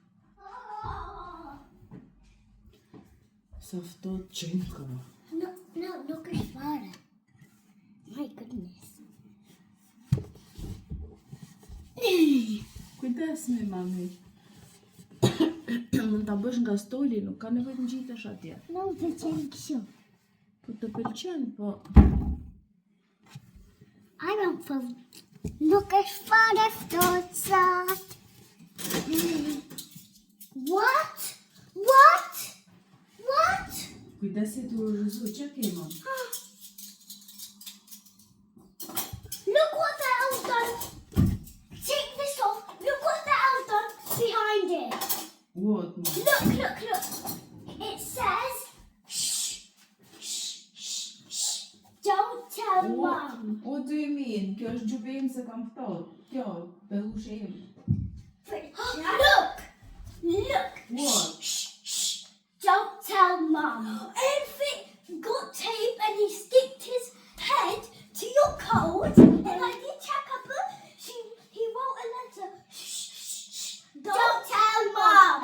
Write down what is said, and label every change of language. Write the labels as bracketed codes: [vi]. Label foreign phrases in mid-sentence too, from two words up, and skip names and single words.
[sq] Sa ftohtë që nuk ka. No, nuk është fare. [en] My goodness. [sq] Kujdes me mami. Mund ta bësh nga stoli, nuk ka nevojë të ngjitesh atje. No, të qenë kështu. Po të pëlqen, po [en] I don't feel... [sq] Nuk është fare ftohtë. [en] What? [sq] kujdes se të rrëzu, që kemo? [en] Look what the elf done. Take this off. Look what the elf done behind it. What, Mom? Look. It says, shh. Don't tell Mom. What do you mean? [sq] Kjo është gjubi im se kam ftohtë. Kjo, pellushe im. [en] Look. What? Shh. Don't tell Mum. Elfie got tape and he sticked his head to your coat. And I did check up. He wrote a letter. Shh. Don't tell Mum.